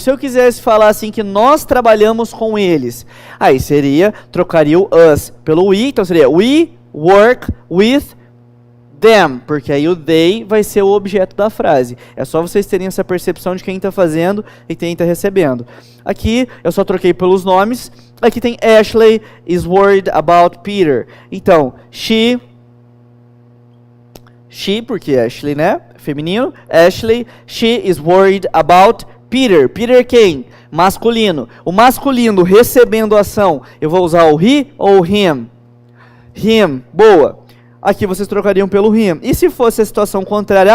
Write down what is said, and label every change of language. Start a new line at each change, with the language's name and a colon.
Portuguese: Se eu quisesse falar assim que nós trabalhamos com eles, aí seria, trocaria o us pelo we. Então, seria
English: we work with them,
Portuguese: porque aí o they vai ser o objeto da frase. É só vocês terem essa percepção de quem está fazendo e quem está recebendo. Aqui eu só troquei pelos nomes. Aqui tem
English: Ashley is worried about Peter.
Portuguese: Então, she, porque Ashley, né? Feminino.
English: Ashley, she is worried about Peter.
Portuguese: Peter quem? Masculino. O masculino recebendo a ação, eu vou usar o he ou him? Him, boa. Aqui vocês trocariam pelo him. E se fosse a situação contrária?